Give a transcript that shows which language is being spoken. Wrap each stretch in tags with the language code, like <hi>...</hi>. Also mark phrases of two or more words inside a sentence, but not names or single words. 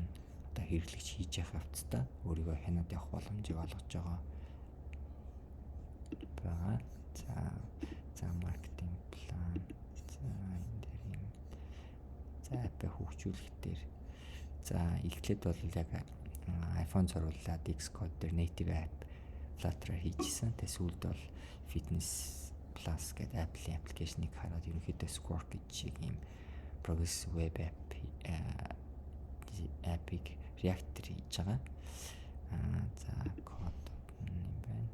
<mn>Одоо хэрэглэгч хийж явах явцдаа өөрийгөө хянаад явах боломжийг олгож байгаа. За маркетинг план. За энэ дээр юм. За апп хөгжүүлэх дээр. За эхлээд бол яг iPhone зориулаад Xcode дээр</mn> <en>native app</en> <mn>Flutter-аар хийжсэн. Тэгээ сүүлд бол Fitness Plus гэдэг Apple аппликейшнийг хараад ерөнхийдөө Square гэж ийм</mn> <en>progressive web app-</en> <mn>ыг React-ээр хийж байгаа. За код юм байна.</mn>